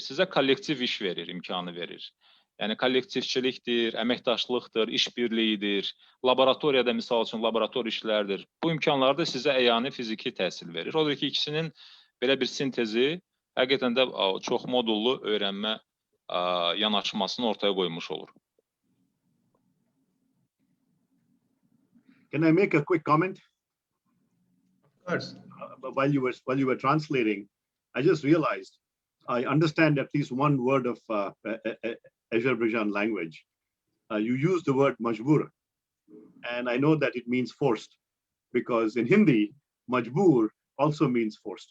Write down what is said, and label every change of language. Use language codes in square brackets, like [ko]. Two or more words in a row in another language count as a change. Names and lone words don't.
[az] Sizə kollektiv iş verir, imkanı verir. Yəni, kollektivçilikdir, əməkdaşlıqdır, işbirliyidir, laboratoriyada, misal üçün, laborator işlərdir. Bu imkanlar da sizə əyani fiziki təhsil verir. Odur ki, ikisinin belə bir sintezi həqiqətən də çox modullu öyrənmə yanaşmasını ortaya qoymuş olur. [en] Can I make a quick comment? Of course. While you were translating, I just realized I understand at least one word of Azerbaijan language. You use the word majbur, and I know that it means forced, because in Hindi, majbur also means forced.